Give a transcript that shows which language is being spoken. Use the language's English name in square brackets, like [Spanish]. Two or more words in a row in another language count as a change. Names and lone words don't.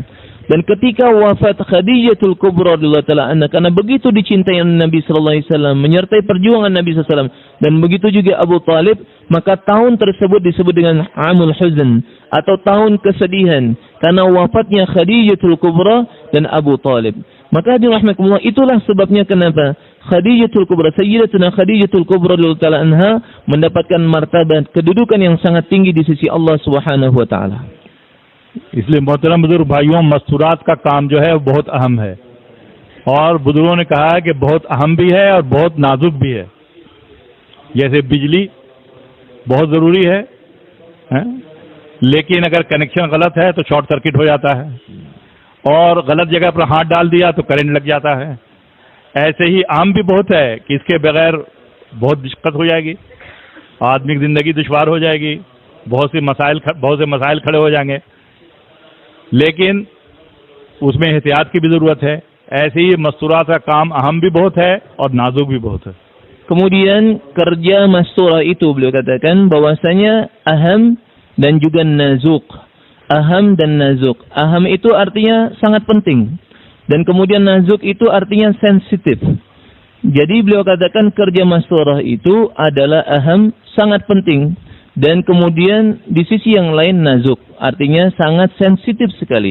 [Indonesian] Dan ketika wafat Khadijatul Kubra [Arabic] رضي الله تعالى عنها, [Indonesian] karena begitu dicintai Nabi [Arabic] صلى الله عليه وسلم, [Indonesian] menyertai perjuangan Nabi [Arabic] صلى الله عليه وسلم, [Indonesian] dan begitu juga Abu Talib, maka tahun tersebut disebut dengan [Arabic] عام الحزن [Indonesian] atau tahun kesedihan karena wafatnya Khadijatul Kubra dan Abu Talib. Maka hadirin rahimakumullah, itulah sebabnya kenapa Khadijatul Kubra, Sayyidatuna Khadijatul Kubra [Arabic] رضي الله تعالى عنها [Indonesian] mendapatkan martabat kedudukan yang sangat tinggi di sisi Allah [Arabic] سبحانه وتعالى. [Urdu] اس لیے محترم بزرگ بھائیو، مستورات کا کام جو ہے وہ بہت اہم ہے، اور بزرگوں نے کہا ہے کہ بہت اہم بھی ہے اور بہت نازک بھی ہے. جیسے بجلی بہت ضروری ہے، لیکن اگر کنکشن غلط ہے تو [English] short circuit [Urdu] ہو جاتا ہے، اور غلط جگہ پر ہاتھ ڈال دیا تو کرنٹ لگ جاتا ہے. ایسے ہی عام بھی بہت ہے کہ اس کے بغیر بہت دقت ہو جائے گی، آدمی کی زندگی دشوار ہو جائے گی، بہت سے مسائل کھڑے ہو جائیں گے، لیکن اس میں احتیاط کی بھی ضرورت ہے. ایسے ہی مستورات کا کام اہم بھی بہت ہے اور نازک بھی بہت ہے. [Indonesian] Kemudian kerja masturah itu beliau katakan bahwasanya aham dan juga nazuk. Aham dan nazuk. Aham itu artinya sangat penting, dan kemudian nazuk itu artinya sensitif. Jadi beliau katakan kerja masturah itu adalah aham, sangat penting, dan kemudian di sisi yang lain nazuk, artinya sangat sensitif sekali.